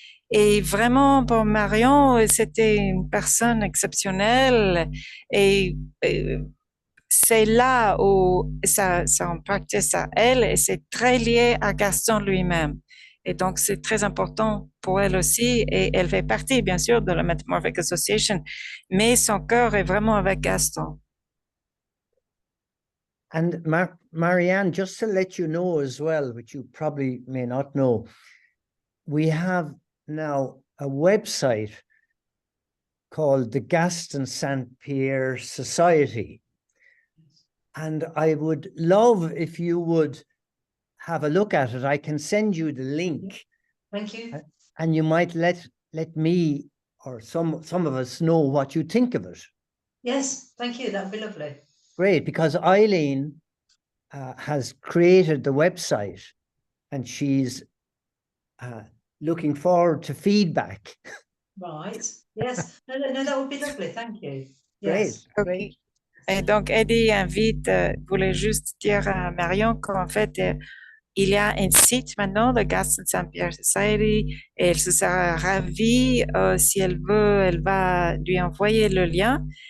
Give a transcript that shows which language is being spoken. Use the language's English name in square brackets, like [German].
[French] Et vraiment, pour Marion, c'était une personne exceptionnelle et c'est là où ça en practice à elle et c'est très lié à Gaston lui-même. Et donc, c'est très important pour elle aussi. Et elle fait partie, bien sûr, de la Metamorphic Association, mais son cœur est vraiment avec Gaston. [English] And Marianne, just to let you know as well, which you probably may not know, we have now a website called the Gaston Saint Pierre Society. And I would love if you would have a look at it. I can send you the link. Thank you. And you might let me or some of us know what you think of it. Yes, thank you. That'd be lovely. Great, because Eileen has created the website and she's looking forward to feedback. Right. Yes. No, that would be lovely. Thank you. Great, Yes. great. [French] Et donc, Eddie voulait juste dire à Marion qu'en fait, il y a un site maintenant, de Gaston Saint Pierre Society, et elle se sera ravie, si elle veut, elle va lui envoyer le lien.